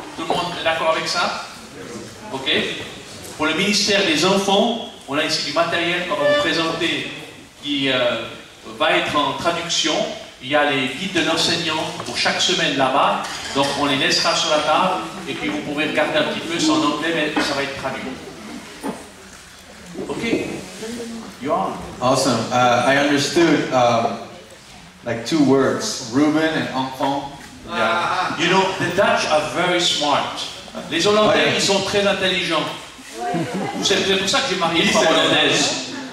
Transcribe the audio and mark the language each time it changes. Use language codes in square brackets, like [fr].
[fr] Tout le monde est d'accord avec ça? Ok. Pour le ministère des enfants, on a ici du matériel qu'on va vous présenter qui va être en traduction. Il y a les guides de l'enseignant pour chaque semaine là-bas, donc on les laissera sur la table et puis vous pouvez regarder un petit peu, c'est en anglais mais ça va être traduit. [en] Ok. You're on. Awesome. I understood like 2 words, Ruben and enfant. Yeah. You know, the Dutch are very smart. [fr] Les Hollandais, ils sont très intelligents. C'est pour ça que j'ai marié une femme hollandaise.